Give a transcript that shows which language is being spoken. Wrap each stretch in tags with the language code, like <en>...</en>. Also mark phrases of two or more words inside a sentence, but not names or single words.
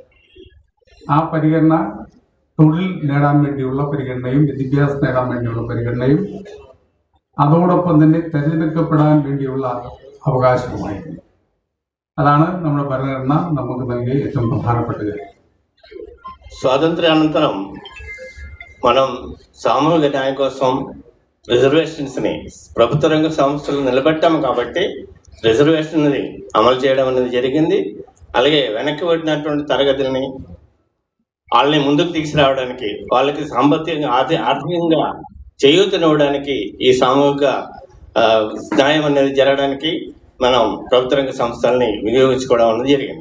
<ml>ആ പരിഗണന തൊഴിൽ നേടാൻ വേണ്ടിയുള്ള പരിഗണനയും വിദ്യാഭ്യാസം നേടാൻ വേണ്ടിയുള്ള പരിഗണനയും അതോടൊപ്പം തന്നെ തെരഞ്ഞെടുക്കപ്പെടാൻ വേണ്ടിയുള്ള അവകാശവുമായിരുന്നു. അതാണ് നമ്മുടെ ഭരണഘടന നമുക്ക് നൽകിയ ഏറ്റവും പ്രധാനപ്പെട്ട കാര്യം.</ml> <te>స్వాతంత్ర్యానంతరం మనం సామూహిక న్యాయం కోసం రిజర్వేషన్స్ని ప్రభుత్వ రంగ సంస్థలు నిలబెట్టాము కాబట్టి రిజర్వేషన్ అమలు చేయడం అనేది జరిగింది. అలాగే వెనక్కి పడినటువంటి తరగతుల్ని వాళ్ళని ముందుకు తీసుకురావడానికి, వాళ్ళకి సాంబత్యంగా ఆర్థికంగా చేయూతనివ్వడానికి ఈ సామూహిక న్యాయం అనేది జరగడానికి మనం ప్రభుత్వ రంగ సంస్థల్ని వినియోగించుకోవడం అనేది జరిగింది.</te>